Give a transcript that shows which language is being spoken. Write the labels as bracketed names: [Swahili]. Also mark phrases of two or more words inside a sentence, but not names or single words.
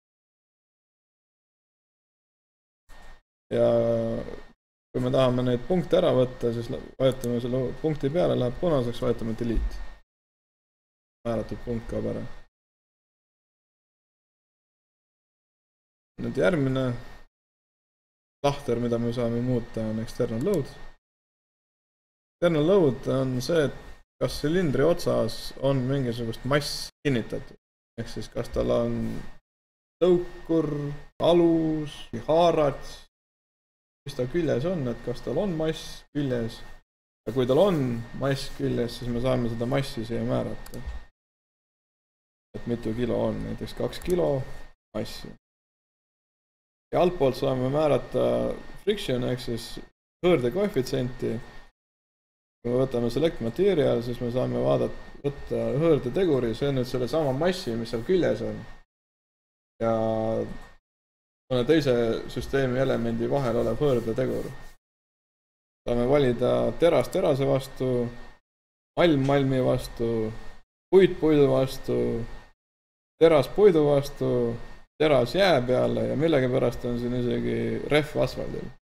[Estonian] Ja kui me tahame neid punkte ära võtta, siis vajutame selle punkti peale, läheb punaseks, vajutame delete. Määratud punkt kaob ära. Nüüd järgmine tahter, mida me saame muuta, on [English] external load. External load [Estonian] on see, et kas silindri otsas on mingisugust mass kinnitatud. Ehk siis kas tal on tõukur, alus, haarad, mis ta küljes on, et kas tal on mass küljes. Ja kui tal on mass küljes, siis me saame seda massi siia määrata. Et mitu kilo on, näiteks 2 kilo massi. Ja altpoolt saame määrata friction, ehk siis hõõrde koefitsienti. Kui me võtame [English] select material, [Estonian] siis me saame võtta hõõrde teguri, see on nüüd selle sama massi, mis seal küljes on. Ja mõne teise süsteemi elemendi vahel olev hõõrde tegur. Saame valida teras terase vastu, malm malmi vastu, puid puidu vastu, teras puidu vastu, teras jää peale ja millegipärast on siin isegi ref asfaldil.